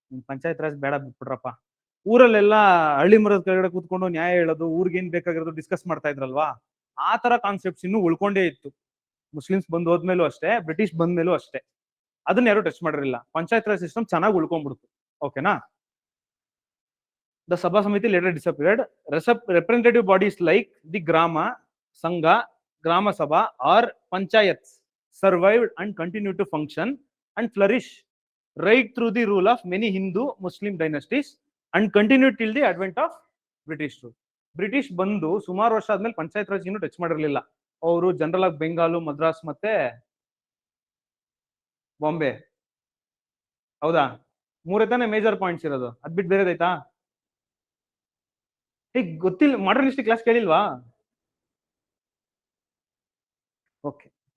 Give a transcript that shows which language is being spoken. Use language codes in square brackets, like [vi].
[kn] ಪಂಚಾಯತ್ ರಾಜ್ ಬೇಡ, ಬಿಟ್ಬಿಡ್ರಪ್ಪ. ಊರಲ್ಲೆಲ್ಲ ಹಳ್ಳಿ ಮರದ ಕೆಳಗಡೆ ಕೂತ್ಕೊಂಡು ನ್ಯಾಯ ಹೇಳೋದು, ಊರಿಗೆ ಏನ್ ಬೇಕಾಗಿರೋದು ಡಿಸ್ಕಸ್ ಮಾಡ್ತಾ ಇದ್ರಲ್ವಾ, ಆ ತರ ಕಾನ್ಸೆಪ್ಟ್ಸ್ ಇನ್ನೂ ಉಳ್ಕೊಂಡೇ ಇತ್ತು. ಮುಸ್ಲಿಮ್ಸ್ ಬಂದ್ ಹೋದ್ಮೇಲೂ ಅಷ್ಟೇ, ಬ್ರಿಟಿಷ್ ಬಂದ್ಮೇಲೂ ಅಷ್ಟೇ. ಅದನ್ನ ಯಾರು ಟಚ್ ಮಾಡಿರಲಿಲ್ಲ. ಪಂಚಾಯತ್ ರಾಜ್ ಸಿಸ್ಟಮ್ ಚೆನ್ನಾಗಿ ಉಳ್ಕೊಂಡ್ಬಿಡ್ತು. [en] ಓಕೆನಾ? The sabha samiti later disappeared. Representative bodies like the grama sangha, grama sabha or panchayat survived and continued to function and flourish right through the rule of many Hindu Muslim dynasties and continued till the advent of British rule. [kn] British ಬಂದು ಸುಮಾರು ವರ್ಷ ಆದ್ಮೇಲೆ ಪಂಚಾಯತ್ ರಾಜ್ ಇನ್ನೂ touch ಮಾಡಿರಲಿಲ್ಲ. ಅವರು ಜನರಲ್ ಆಗಿ ಬೆಂಗಾಲು, ಮದ್ರಾಸ್ ಮತ್ತೆ ಬಾಂಬೆ, ಹೌದಾ? 3 ತಾನೇ ಮೇಜರ್ ಪಾಯಿಂಟ್ಸ್ ಇರೋದು. ಅದ್ ಬಿಟ್ಟು ಬೇರೆದೈತಾ? ಹೀಗ್ ಗೊತ್ತಿಲ್ಲ, ಮಾಡರ್ನ್ ಹಿಸ್ಟ್ರಿ ಕ್ಲಾಸ್ ಕೇಳಿಲ್ವಾ? ಓಕೆ,